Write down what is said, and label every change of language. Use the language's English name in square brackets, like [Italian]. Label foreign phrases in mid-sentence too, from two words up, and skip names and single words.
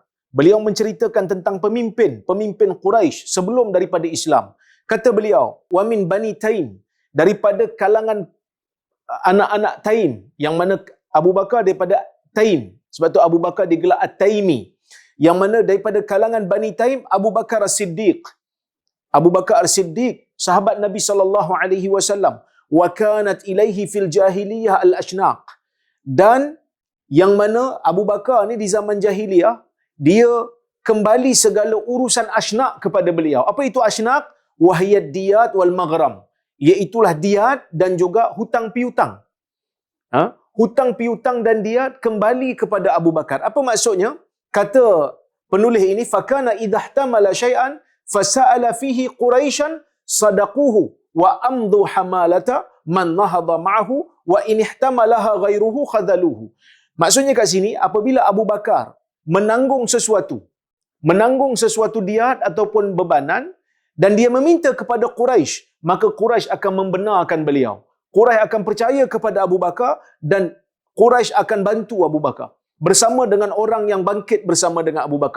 [Malay] Beliau menceritakan tentang pemimpin Quraisy sebelum daripada Islam. Kata beliau, [Arabic] ومن بني تيم, [Malay] daripada kalangan anak-anak Taim, yang mana Abu Bakar daripada Taim. Sebab tu Abu Bakar digelar At-Taimi. Yang mana daripada kalangan Bani Taim, Abu Bakar As-Siddiq. Abu Bakar As-Siddiq, sahabat Nabi SAW. [Arabic] وكانت إليه في الجاهلية الأشناق. [Malay] Dan yang mana Abu Bakar ni di zaman jahiliyah, dia kembali segala urusan ashnaq kepada beliau. Apa itu ashnaq? [Arabic] وهي الديات والمغارم. [Malay] Iaitulah diat dan juga hutang piutang. Hutang piutang dan diat kembali kepada Abu Bakar. Apa maksudnya? Kata penulis ini, [Arabic] فكان إذا احتمل شيئا فسأل فيه قريشا صدقوه وأمضوا حمالة من نهض معه وإن احتملها غيره خذلوه. [Malay] Maksudnya kat sini, apabila Abu Bakar menanggung sesuatu diat ataupun bebanan dan dia meminta kepada Quraisy, maka Quraisy akan membenarkan beliau. Quraisy akan percaya kepada Abu Bakar dan Quraisy akan bantu Abu Bakar bersama dengan orang yang bangkit bersama dengan Abu Bakar.